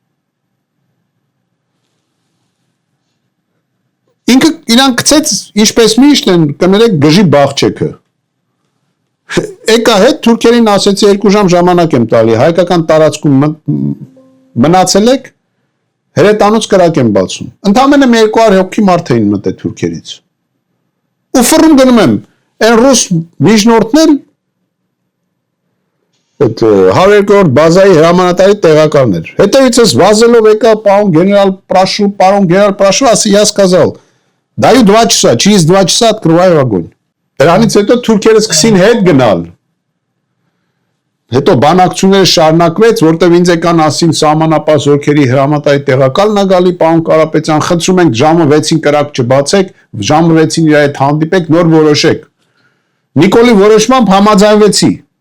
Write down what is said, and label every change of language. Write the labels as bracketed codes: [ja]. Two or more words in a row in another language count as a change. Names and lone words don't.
[hy] Ինքը իրան գցեց, ինչպես միշտ են, կներեք գժի բաղջեքը։ Եկա հետ թուրքերին ասեցի 2 ժամ ժամանակ եմ տալի, հայկական տարածքում մնացել եք, հրետանոց կրակ եմ բացում։ Ընդամենը 200 հոգի մարդ էին մտել թուրքերից։ Ու ֆռում գնում եմ, այն ռուս միջնորդներ այդ 102-րդ բազայի հրամանատարի տեղակալն էր։ Հետևից ես վազելով եկա, պարոն գեներալ Պրաշու, ասի, [ru] я сказал, Даю 2 часа, через 2 часа открываю огонь. [hy] Դրանից հետո թուրքերը սկսին հետ գնալ։ Հետո բանակցությունները շարունակվեց, որտեղ ինձ եկան ասին սահմանապահ զորքերի հրամանատարի տեղակալն ա գալի, պարոն Կարապետյան, խնդրում ենք ժամը 6-ին կրակ չբացեք, ժամը 6-ին իր հետ հանդիպեք, նոր որոշեք։ Նիկոլի որոշմամբ համաձայնվեցի։